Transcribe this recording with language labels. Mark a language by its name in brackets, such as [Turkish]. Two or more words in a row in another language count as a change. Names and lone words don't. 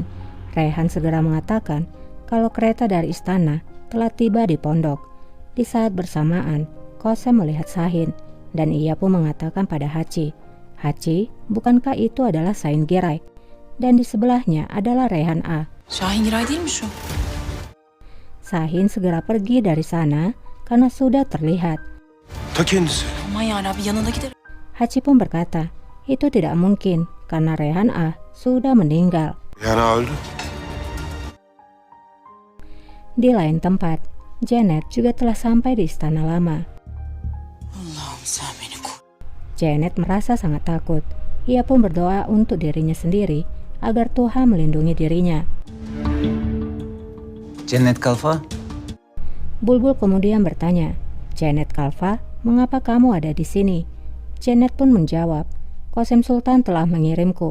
[Indonesian] Rehan segera mengatakan kalau kereta dari istana telah tiba di pondok. Di saat bersamaan, Qasem melihat Shahin dan ia pun mengatakan pada Hachi, "Hachi, bukankah itu adalah Shahin Giray?" Dan di sebelahnya adalah Rehan A. [Turkish] Şahin Giray değil mi şu? [Indonesian] Shahin segera pergi dari sana karena sudah terlihat. [Turkish] Ta kendisi. Aman yarabbim yanına giderim. [Indonesian] Hachi pun berkata, itu tidak mungkin karena Rehan A sudah meninggal. [Turkish] Yani öldü. [Indonesian] Di lain tempat, Janet juga telah sampai di istana lama. [Turkish] Allah'ım sen beni koru. [Indonesian] Janet merasa sangat takut. Ia pun berdoa untuk dirinya sendiri agar Tuhan melindungi dirinya. Janet Kalfa? Bulbul kemudian bertanya, "Janet Kalfa, mengapa kamu ada di sini?" Janet pun menjawab, "Qasem Sultan telah mengirimku."